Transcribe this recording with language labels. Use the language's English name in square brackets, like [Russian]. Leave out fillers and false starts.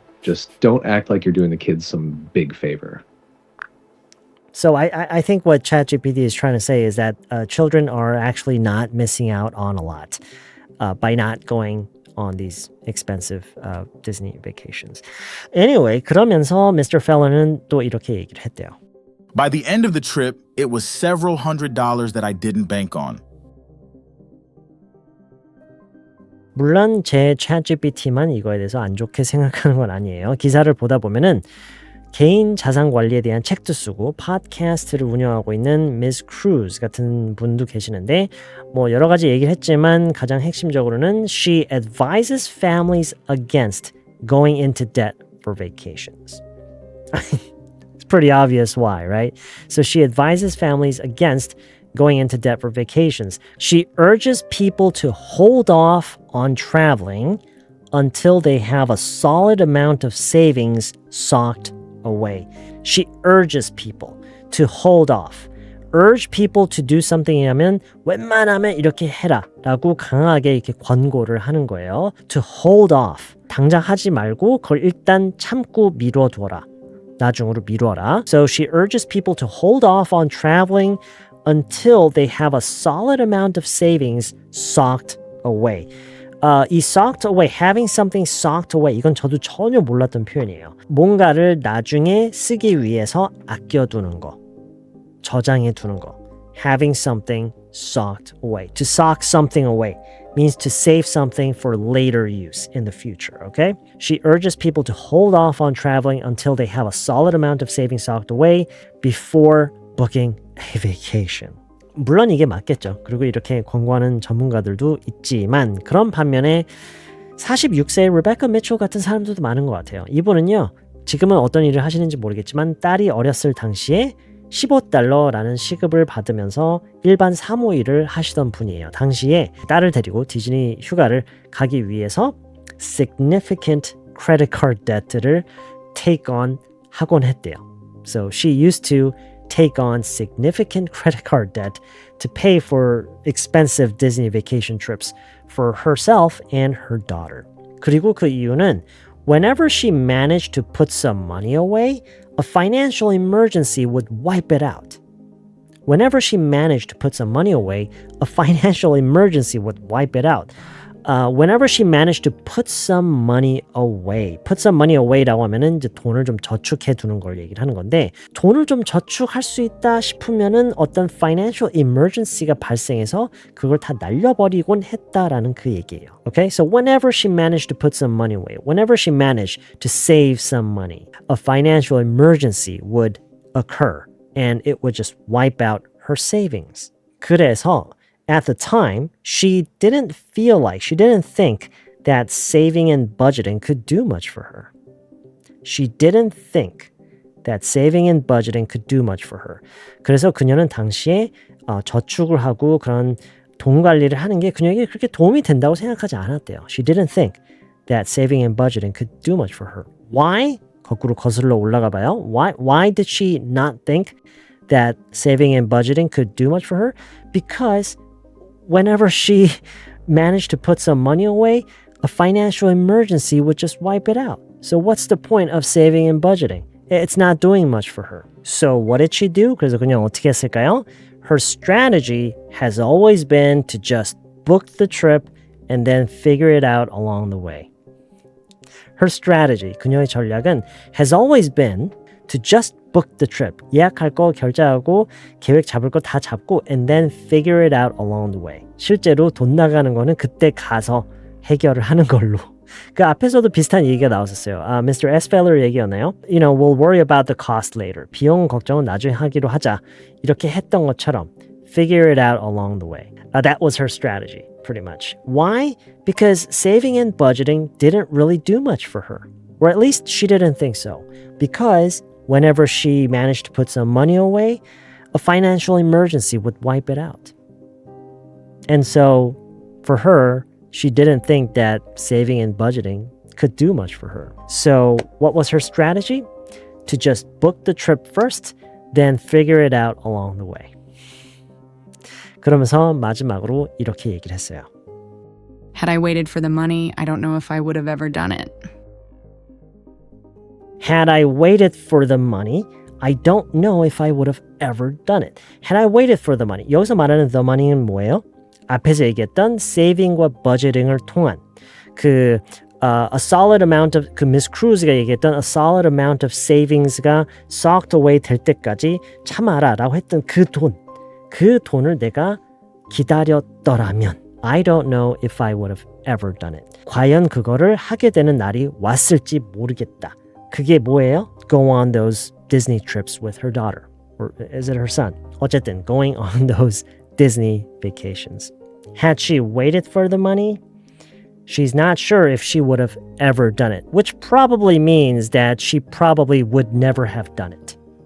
[English] Just don't act like you're doing the kids some big favor. So I think what ChatGPT is trying to say is that children are actually not missing out on a lot by not going on these expensive Disney vacations. Anyway, [Korean] 그러면서 [English] Mr. [Korean] Feller는 또 이렇게 얘기를 했대요. [English] By the end of the trip, it was several $100s that I didn't bank on. [Korean] 물론 제 ChatGPT만 이거에 대해서 안 좋게 생각하는 건 아니에요. 기사를 보다 보면은 개인 자산 관리에 대한 책도 쓰고 팟캐스트를 운영하고 있는 Ms. Cruz 같은 분도 계시는데 뭐 여러 가지 얘기를 했지만 가장 핵심적으로는 [English] she advises families against going into debt for vacations. It's pretty obvious why, right? So she advises families against going into debt for vacations. She urges people to hold off on traveling until they have a solid amount of savings socked away. She urges people to hold off. Urge people to do something [Korean] 이라면 웬만하면 이렇게 해라 라고 강하게 이렇게 권고를 하는 거예요. [English] To hold off. [Korean] 당장 하지 말고 그걸 일단 참고 미뤄둬라. 나중으로 미뤄라. [English] So she urges people to hold off on traveling until they have a solid amount of savings socked away. [Korean] 이 socked away, [English] having something socked away, [Korean] 이건 저도 전혀 몰랐던 표현이에요. 뭔가를 나중에 쓰기 위해서 아껴두는 거, 저장해 두는 거. [English] Having something socked away. To sock something away means to save something for later use in the future, okay? She urges people to hold off on traveling until they have a solid amount of savings socked away before booking a vacation. [Korean] 물론 이게 맞겠죠. 그리고 이렇게 권고하는 전문가들도 있지만 그런 반면에 46세의 레베카 미첼 같은 사람들도 많은 것 같아요. 이분은요. 지금은 어떤 일을 하시는지 모르겠지만 딸이 어렸을 당시에 $15라는 시급을 받으면서 일반 사무 일을 하시던 분이에요. 당시에 딸을 데리고 디즈니 휴가를 가기 위해서 [English] significant credit card debt [Korean] 를 take on 하곤 했대요. [English] So she used to take on significant credit card debt to pay for expensive Disney vacation trips for herself and her daughter. [Korean] 그리고 그 이유는 [English] whenever she managed to put some money away, a financial emergency would wipe it out. Whenever she managed to put some money away, a financial emergency would wipe it out. Whenever she managed to put some money away. Put some money away [Korean] 라고 하면은 이제 돈을 좀 저축해 두는 걸 얘기를 하는 건데 돈을 좀 저축할 수 있다 싶으면은 어떤 financial emergency가 발생해서 그걸 다 날려버리곤 했다라는 그 얘기예요. [English] Okay? So whenever she managed to put some money away, whenever she managed to save some money, a financial emergency would occur and it would just wipe out her savings. [Korean] 그래서 [English] at the time, she didn't think that saving and budgeting could do much for her. She didn't think that saving and budgeting could do much for her. [Korean] 그래서 그녀는 당시에 저축을 하고 그런 돈 관리를 하는 게 그녀에게 그렇게 도움이 된다고 생각하지 않았대요. [English] She didn't think that saving and budgeting could do much for her. Why? [Korean] 거꾸로 거슬러 올라가 봐요. [English] Why did she not think that saving and budgeting could do much for her? Because whenever she managed to put some money away, a financial emergency would just wipe it out. So what's the point of saving and budgeting? It's not doing much for her. So what did she do? [Korean] 그래서 그냥 어떻게 했을까요? [English] Her strategy has always been to just book the trip and then figure it out along the way. Her strategy, [Korean] 그녀의 전략은 [English] has always been to just book the trip. [Korean] 예약할 거 결제하고 계획 잡을 거 다 잡고 [English] and then figure it out along the way. [Korean] 실제로 돈 나가는 거는 그때 가서 해결을 하는 걸로. 그 앞에서도 비슷한 얘기가 나왔었어요. [English] Mr. Esfeller [Korean] 얘기였나요? [English] We'll worry about the cost later. [Korean] 비용 걱정은 나중에 하기로 하자. 이렇게 했던 것처럼 [English] figure it out along the way. That was her strategy, pretty much. Why? Because saving and budgeting didn't really do much for her. Or at least she didn't think so. Because whenever she managed to put some money away, a financial emergency would wipe it out. And so, for her, she didn't think that saving and budgeting could do much for her. So, what was her strategy? To just book the trip first, then figure it out along the way. [Korean] 그러면서 마지막으로 이렇게 얘기를 했어요. [English] Had I waited for the money, I don't know if I would have ever done it. Had I waited for the money, I don't know if I would have ever done it. Had I waited for the money. [Korean] 여기서 말하는 the money는 뭐예요? 앞에서 얘기했던 saving과 budgeting을 통한 a solid amount of Miss Cruz가 얘기했던 [English] a solid amount of savings [Korean] 가 socked away 될 때까지 참아라라고 했던 그 돈을 내가 기다렸더라면 [English] I don't know if I would have ever done it. [Korean] 과연 그거를 하게 되는 날이 왔을지 모르겠다. 그게 뭐예요? [English] Go on those Disney trips with her daughter. Or is it her son? [Korean] 어쨌든 [English] going on those Disney vacations. Had she waited for the money? She's not sure if she would have ever done it, which probably means that she probably would never have done it.